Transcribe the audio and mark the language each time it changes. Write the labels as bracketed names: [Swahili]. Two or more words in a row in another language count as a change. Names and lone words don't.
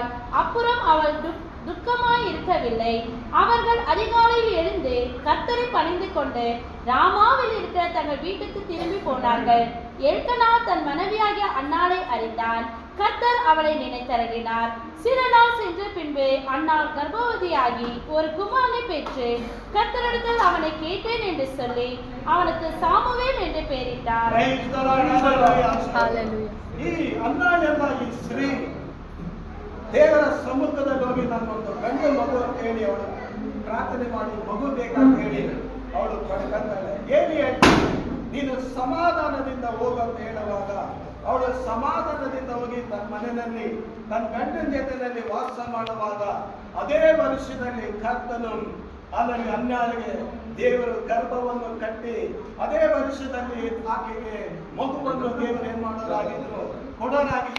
[Tamil] அப்புறம் அவள் துக்கமாய் இருக்கவில்லை. அவர்கள் அதிகாலையில் எழுந்து கர்த்தரை பணிந்து கொண்டு ராமாவில் இருக்கிற தங்கள் வீட்டுக்கு திரும்பி போனார்கள். எல்கனா தன் மனைவியாகிய அன்னாளை அறிந்தான். கர்த்தர் அவளை நினைத்தருளினார். சில நாள் சென்ற பின்பு அன்னாள் கர்ப்பவதியாகி ஒரு குமாரனை பெற்று கர்த்தரிடத்தில் அவனை கேட்டேன் என்று சொல்லி அவனுக்கு சாமுவேல் என்று பெயரிட்டார். [Kannada] ದೇವರ ಸಮ್ಮುಖದಲ್ಲಿ ಹೋಗಿ ನನ್ನೊಂದು ಗಂಡು ಮಗು ಅಂತ ಹೇಳಿ ಅವಳು ಪ್ರಾರ್ಥನೆ ಮಾಡಿ ಮಗು ಬೇಕಂತ ಹೇಳಿ ಅವಳು ಪಡ್ಕೊಂತಾಳೆ. ಏನಿ ಹೇಳ್ತಾಳೆ, ನೀನು ಸಮಾಧಾನದಿಂದ ಹೋಗಂತ ಹೇಳುವಾಗ ಅವಳು ಸಮಾಧಾನದಿಂದ ಹೋಗಿ ತನ್ನ ಮನೆಯಲ್ಲಿ ತನ್ನ ಗಂಡನ ಜೊತೆಯಲ್ಲಿ ವಾಸ ಮಾಡುವಾಗ ಅದೇ ವರ್ಷದಲ್ಲಿ ಕರ್ತನು ಅಲ್ಲಿ ಅನ್ಯಾಳಿಗೆ ದೇವರು ಗರ್ಭವನ್ನು ಕಟ್ಟಿ ಅದೇ ವರ್ಷದಲ್ಲಿ ಆಕೆಗೆ ಮಗುವನ್ನು ದೇವರು ಏನ್ ಮಾಡೋರಾಗಿದ್ರು, ಕೊಡೋರಾಗಿದ್ರು.